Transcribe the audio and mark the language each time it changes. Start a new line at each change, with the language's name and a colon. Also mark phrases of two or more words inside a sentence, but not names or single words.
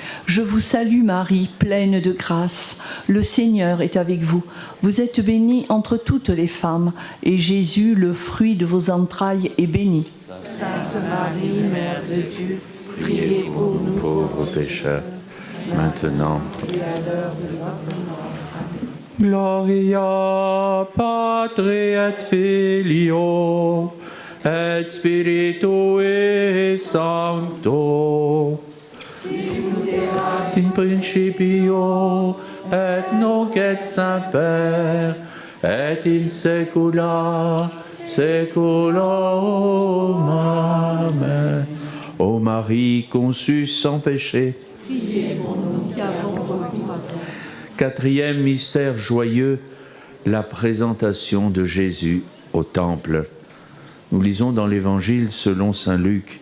French: Je vous salue Marie, pleine de grâce, le Seigneur est avec vous. Vous êtes bénie entre toutes les femmes, et Jésus, le fruit de vos entrailles, est béni. Sainte Marie, Mère de Dieu, priez pour nous pauvres pécheurs, maintenant et à l'heure de notre mort. Amen.
Latin: Gloria Patri et Filio et Spiritui Sancto. In principio et nunc et semper et in saecula saeculorum. Amen.
French: Ô Marie conçue sans péché, Priez pour nous qui avons recours à toi. quatrième mystère joyeux, la présentation de Jésus au temple. Nous lisons dans l'Évangile selon saint Luc.